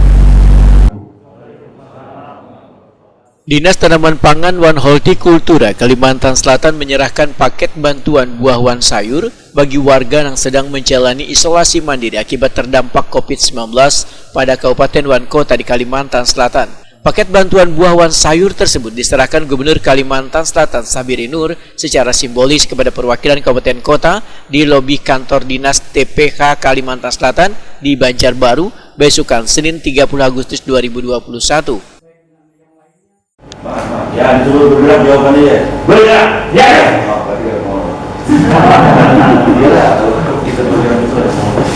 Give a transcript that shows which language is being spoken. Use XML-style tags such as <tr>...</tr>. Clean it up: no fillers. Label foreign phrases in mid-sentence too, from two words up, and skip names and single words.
<id>Dinas Tanaman Pangan Wan Hortikultura Kalimantan Selatan menyerahkan paket bantuan buah wan sayur bagi warga yang sedang menjalani isolasi mandiri akibat terdampak COVID-19 pada Kabupaten Wan Kota di Kalimantan Selatan. Paket bantuan buah wan sayur tersebut diserahkan Gubernur Kalimantan Selatan Sabiri Nur secara simbolis kepada perwakilan Kabupaten Kota di lobi kantor Dinas TPH Kalimantan Selatan di Banjarbaru, besokan Senin 30 Agustus 2021. Ya, disuruh bergerak jawabannya ya. Bergerak, ya. Oh, berarti nggak mau. Iya lah, kalau kita bergerak itu ada mau.</id>